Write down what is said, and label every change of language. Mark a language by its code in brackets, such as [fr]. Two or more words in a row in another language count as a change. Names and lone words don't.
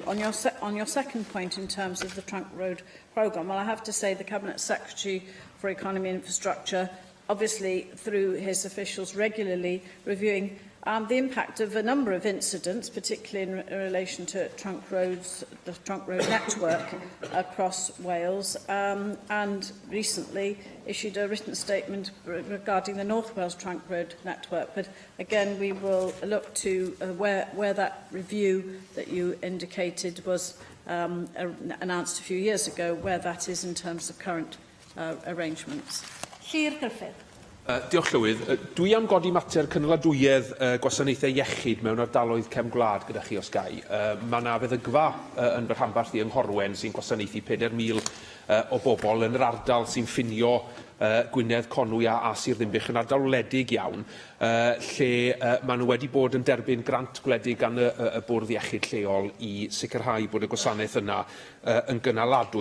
[en] On your second point, in terms of the Trunk Road programme, well, I have to say the Cabinet Secretary for Economy and Infrastructure, obviously through his officials, regularly reviewing the impact of a number of incidents, particularly in relation to trunk roads, the trunk road network across Wales, and recently issued a written statement regarding the North Wales trunk road network. But again, we will look to where that review that you indicated was announced a few years ago, where that is in terms of current arrangements. Llyr Griffith. [cy] Diolch Llywydd. Dwi am godi mater cynnyladwyedd gwasanaethau iechyd mewn ardaloedd cefn gwlad gyda chi os gai. Mae yna feddygfa yn fy rhanbarth i yng Nghorwen sy'n gwasanaethu 4,000 o bobl yn yr ardal sy'n ffinio Gwynedd, Conwy a Sir Ddinbych yn ardal wledig iawn, lle maen nhw wedi bod yn derbyn grant gwledig gan y Bwrdd Iechyd Lleol i sicrhau bod y gwasanaeth yna yn gynaladwy.